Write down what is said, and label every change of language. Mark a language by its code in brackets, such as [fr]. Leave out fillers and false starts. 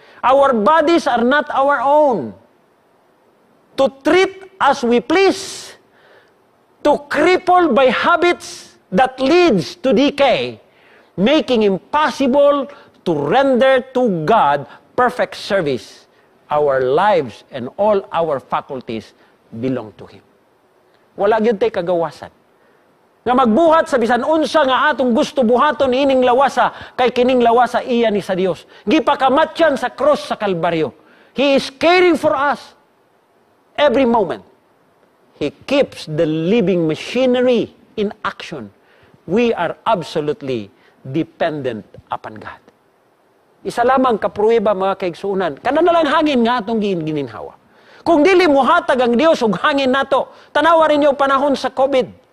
[en] Our bodies are not our own. To treat as we please, to cripple by habits that leads to decay, making impossible to render to God perfect service. Our lives and all our faculties belong to Him. [ceb] Wala gyud tay kagawasan. Nga magbuhat sa bisan unsa nga atong gusto buhaton ining lawasa, kay kining lawasa iya ni sa Dios. Gipakamatyan sa cross sa Kalbaryo. [en] He is caring for us every moment. He keeps the living machinery in action. We are absolutely dependent upon God. [ceb] Isa lamang kapruweba mga kaigsuunan, kana na lang hangin nga atong gininhawa. Kung dili mo hatag ang Dios og hangin nato, tanawa rin yung panahon sa COVID.